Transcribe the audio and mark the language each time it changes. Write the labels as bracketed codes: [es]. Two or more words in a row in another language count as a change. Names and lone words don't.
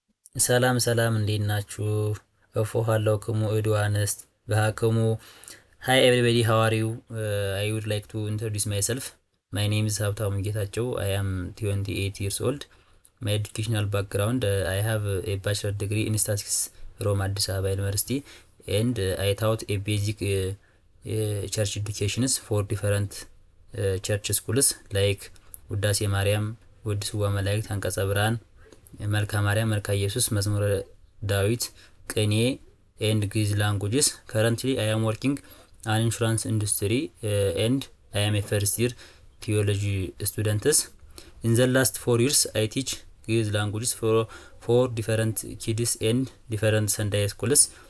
[am] ሰላም እንዴት ናችሁ? [gez] እፎሃለሁክሙ እድዋንስት በሃክሙ [en] Hi everybody, how are you? I would like to introduce myself. My name is Habtamu Getachew. I am 28 years old. My educational background, I have a bachelor degree in statistics from Addis Ababa University, and I taught a basic church educations for different church schools like Uddase Mariam, Uddisuwa Malaikት አንቀጸ ብርሃን መልካ ማርያም መልካ ኢየሱስ መዝሙረ ዳዊት ቅኔ and Greek languages. Currently I am working an insurance industry and I am a first year theology student. In the last 4 years I teach Greek languages for different kids and different Sunday schools.